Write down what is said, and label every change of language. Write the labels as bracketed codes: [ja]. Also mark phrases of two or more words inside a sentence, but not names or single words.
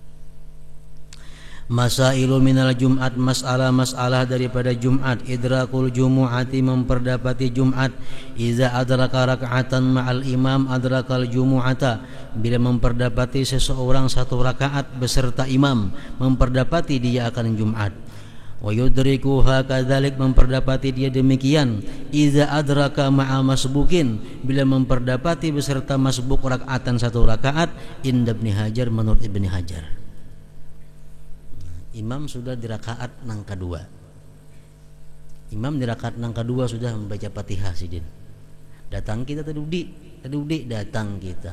[ar] مسائل من الجمعة, [id] masalah daripada Jumat. [ar] إدراك الجمعة, [id] memperdapati Jumat. [ar] إذا أدرك ركعة مع الإمام أدرك الجمعة, [id] bila memperdapati seseorang satu rakaat beserta imam, memperdapati dia akan Jumat. [ar] ويدركها كذلك, [id] memperdapati dia demikian. [ar] إذا أدرك مع مسبوق, [id] bila memperdapati beserta masbuk rakaatan satu rakaat. Inda Ibnu Hajar, menurut Ibnu Hajar, imam sudah di rakaat nang kedua. [bjn] Imam di rakaat nang kedua sudah membaca Fatihah sidin. [id] Datang kita tadi datang kita.